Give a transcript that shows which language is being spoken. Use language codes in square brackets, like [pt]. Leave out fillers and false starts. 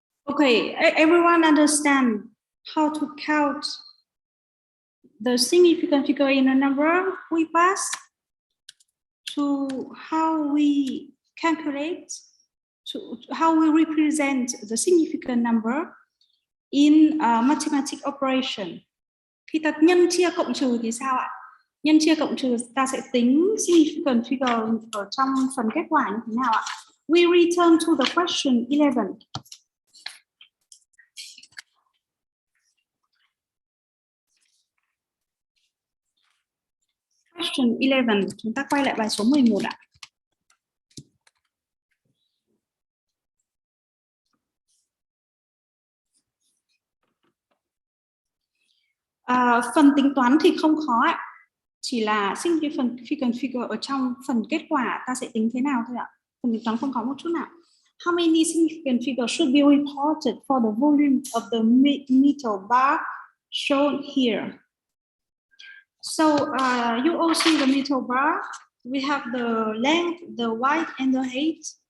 [en] Okay, everyone understand how to count the significant figure in a number? We pass to how we calculate, to how we represent the significant number in mathematical operation. [vi] Khi ta nhân chia cộng trừ thì sao ạ? Nhân chia cộng trừ ta sẽ tính significant figure ở trong phần kết quả như thế nào ạ? [en] We return to the question 11. Question 11, [vi] chúng ta quay lại bài số 11 ạ. Phần tính toán thì không khó ạ. Chỉ là significant figure ở trong phần kết quả ta sẽ tính thế nào thôi ạ. Phần tính toán không có một chút nào. [en] How many significant figures should be reported for the volume of the metal bar shown here? So you all see the metal bar. We have the length, the width, and the height.